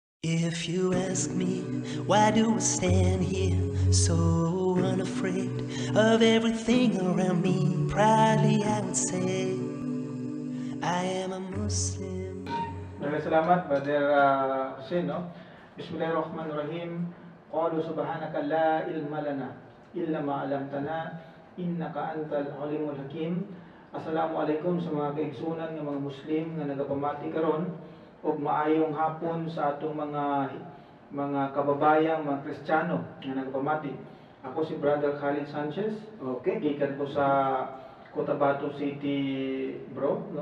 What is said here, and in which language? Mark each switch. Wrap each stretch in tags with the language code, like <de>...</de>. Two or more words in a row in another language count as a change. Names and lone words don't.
<en>If you ask me, why do I stand here so unafraid of everything around me? Proudly I would say, I am a Muslim.</en> <tl>Maraming salamat, Brother Hussein, no?</tl> <ar>بسم الله الرحمن الرحيم. قالوا سبحانك لا علم لنا إلا ما علمتنا إنك أنت العليم الحكيم.</ar> <ceb>Assalamualaikum sa mga kaigsunan ng mga Muslim nga nagapamati karon ug maayong hapon sa atong mga kababayang mga Kristiyano nga nagapamati. Ako si Brother Khalid Sanchez. Okay. Gikan ko sa Cotabato City, bro, no?</ceb>